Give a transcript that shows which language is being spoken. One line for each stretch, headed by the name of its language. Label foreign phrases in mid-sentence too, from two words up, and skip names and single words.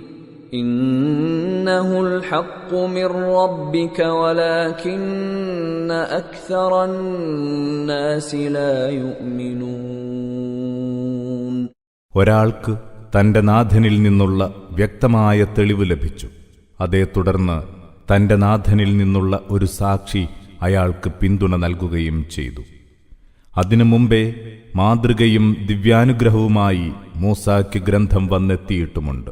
Arabic: إنه الحق من ربك ولكن أكثر الناس لا يؤمنون.
Malayalam: ഒരാൾക്ക് തന്റെ നാഥനിൽ നിന്നുള്ള വ്യക്തമായ തെളിവ് ലഭിച്ചു. അതേ തുടർന്ന് തന്റെ നാഥനിൽ നിന്നുള്ള ഒരു സാക്ഷി അയാൾക്ക് പിന്തുണ നൽകുകയും ചെയ്തു. അതിനു മുമ്പേ മാതൃകയും ദിവ്യാനുഗ്രഹവുമായി മൂസായ്ക്ക് ഗ്രന്ഥം വന്നെത്തിയിട്ടുമുണ്ട്.